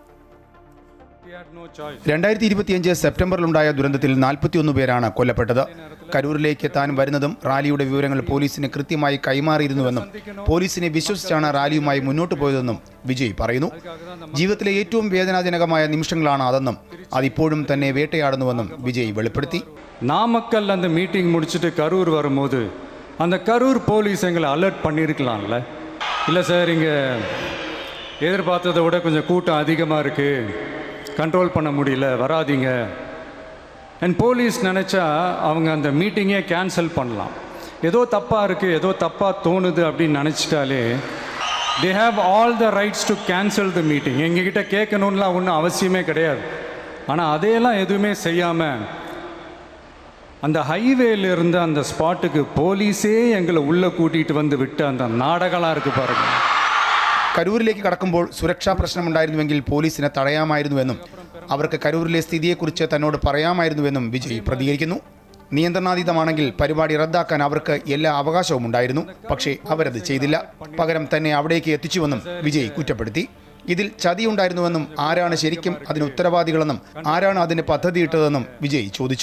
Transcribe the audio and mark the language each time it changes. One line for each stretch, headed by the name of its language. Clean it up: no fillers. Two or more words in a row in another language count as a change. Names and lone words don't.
Malayalam: 2025 സെപ്റ്റംബറിലുണ്ടായ ദുരന്തത്തിൽ 41 പേരാണ് കൊല്ലപ്പെട്ടത്. കരൂരിലേക്ക് താൻ വരുന്നതും റാലിയുടെ വിവരങ്ങൾ പോലീസിന് കൃത്യമായി കൈമാറിയിരുന്നുവെന്നും പോലീസിനെ വിശ്വസിച്ചാണ് റാലിയുമായി മുന്നോട്ട് പോയതെന്നും വിജയ് പറയുന്നു. ജീവിതത്തിലെ ഏറ്റവും വേദനാജനകമായ നിമിഷങ്ങളാണ് അതെന്നും അതിപ്പോഴും തന്നെ വേട്ടയാടുന്നുവെന്നും വിജയ് വെളിപ്പെടുത്തി.
Tamil: நாமக்கல் அந்த மீட்டிங் முடிச்சுட்டு கரூர் வரும்போது அந்த கரூர் போலீஸ் எங்களை அலர்ட் பண்ணியிருக்கலாம்ல. இல்லை சார், இங்கே எதிர்பார்த்ததை விட கொஞ்சம் கூட்டம் அதிகமாக இருக்குது, கண்ட்ரோல் பண்ண முடியல, வராதிங்க.
English: and police
Tamil: நினச்சா அவங்க அந்த மீட்டிங்கே கேன்சல் பண்ணலாம். ஏதோ தப்பாக இருக்குது, ஏதோ தப்பாக தோணுது அப்படின்னு நினச்சிட்டாலே
English: they have all the rights to cancel the meeting.
Tamil: எங்ககிட்ட கேட்கணும்லாம் ஒன்றும் அவசியமே கிடையாது. ஆனால் அதையெல்லாம் எதுவுமே செய்யாமல் அந்த ஹைவேல இருந்த அந்த ஸ்பாட்டுக்கு போலீஸே எங்களை உள்ளே கூட்டிகிட்டு வந்து விட்டு அந்த நாடகம்லாம் இருக்குது பாருங்கள்.
Malayalam: കരൂരിലേക്ക് കടക്കുമ്പോൾ സുരക്ഷാ പ്രശ്നമുണ്ടായിരുന്നുവെങ്കിൽ പോലീസിനെ തടയാമായിരുന്നുവെന്നും അവർക്ക് കരൂരിലെ സ്ഥിതിയെക്കുറിച്ച് തന്നോട് പറയാമായിരുന്നുവെന്നും വിജയ് പ്രതികരിക്കുന്നു. നിയന്ത്രണാതീതമാണെങ്കിൽ പരിപാടി റദ്ദാക്കാൻ അവർക്ക് എല്ലാ അവകാശവും ഉണ്ടായിരുന്നു. പക്ഷേ അവരത് ചെയ്തില്ല. പകരം തന്നെ അവിടേക്ക് എത്തിച്ചുവെന്നും വിജയ് കുറ്റപ്പെടുത്തി. ഇതിൽ ചതിയുണ്ടായിരുന്നുവെന്നും ആരാണ് ശരിക്കും അതിന് ഉത്തരവാദികളെന്നും ആരാണ് അതിന് പദ്ധതിയിട്ടതെന്നും വിജയ് ചോദിച്ചു.